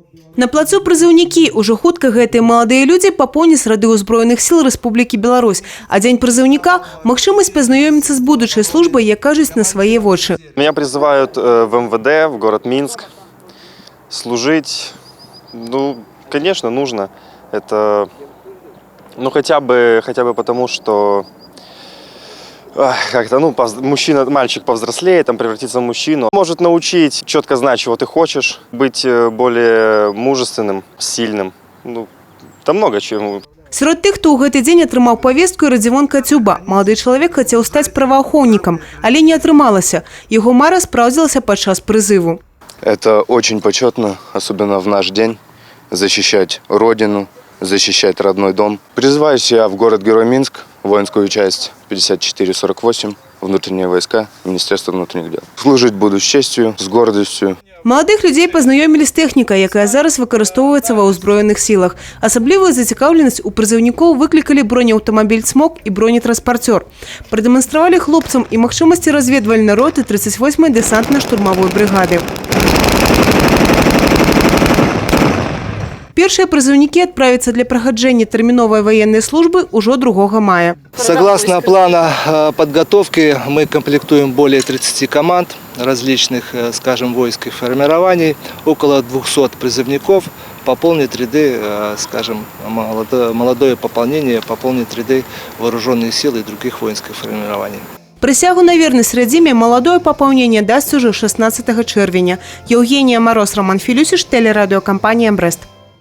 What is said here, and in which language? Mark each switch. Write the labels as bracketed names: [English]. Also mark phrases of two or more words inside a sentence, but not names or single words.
[Belarusian] На плацу прызыўнікі ўжо хутка гэтыя маладыя людзі папоўняць рады ўзброеных сіл Рэспублікі Беларусь. А дзень прызыўніка – магчымасць пазнаёміцца з будучай службай, як кажуць, на свае вочы. [Russian] Меня призывают в МВД, в город Минск, служить. Ну, конечно, нужно. Это, ну, хотя бы потому, что как-то, ну, мальчик повзрослеет, там, превратится в мужчину. Может научить четко знать, чего ты хочешь, быть более мужественным, сильным. Ну, там много чего. [Belarusian] Сярод тых, хто ў гэты дзень атрымаў павестку, і Радзівон Кацюба. Малады чалавек хацеў стаць праваахоўнікам, але не атрымалася. Яго мара спраўдзілася падчас прызыву. [Russian] Это очень почетно, особенно в наш день, защищать родину, защищать родной дом. Призываюсь я в город-герой Минск, воинскую часть 5448, внутренние войска, Министерство внутренних дел. Служить буду с честью, с гордостью. [Belarusian] Маладых людзей пазнаёмілі з тэхнікай, якая зараз выкарыстоўваецца ва ўзброеных сілах. Асаблівую зацікаўленасць у прызыўнікоў выклікалі бронеаўтамабіль «Смок» і бронетранспартёр. Прадэманстравалі хлопцам і магчымасці разведвальнай роты 38-й дэсантна-штурмавой брыгады. Першыя прызыўнікі адправяцца для праходжэння тэрміновай военной службы ўжо 2 мая. [Russian] Согласно плана подготовки мы комплектуем более 30 команд различных, скажем, войск и формирований. Около 200 призывников пополнит ряды, скажем, молодое пополнение, пополнит ряды вооруженных сил и других воинских формирований. [Belarusian] Прысягу на вернасць радзіме маладое папаўненне дасць ужо 16 чэрвеня. Еўгенія Мароз, Роман Філюсіш, тэлерадыёкампанія «Брэст».